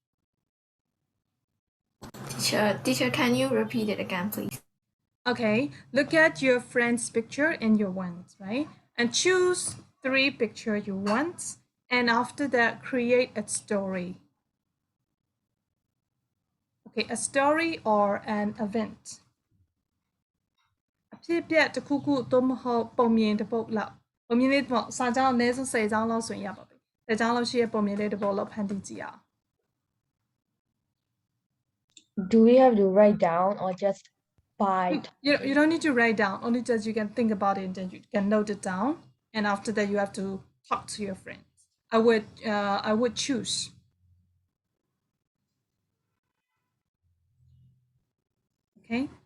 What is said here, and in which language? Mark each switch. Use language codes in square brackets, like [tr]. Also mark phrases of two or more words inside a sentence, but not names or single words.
[en] Teacher, can you repeat it again, please? Okay, look at your friend's picture and your ones, right? And choose 3 picture you want, and after that, create a story. Okay, a story or an event. [my] အဖြစ်အပျက်တစ်ခုခုသို့မဟုတ်ပုံမြင်တစ်ပုဒ်လောက်ပုံမြင်လေးပေါ့စာကြောင်းအနည်းဆုံး10ကြောင်းလောက်ဆိုရင်ရပါပြီ10ကြောင်းလောက်ရှိတဲ့ပုံမြင်လေးတစ်ပုဒ်လောက်ဖန်တီးကြည့်အောင် [en] Do we have to write down or just by? You don't need to write down, only just you can think about it and then you can note it down, and after that you have to talk to your friends. I would choose. Okay.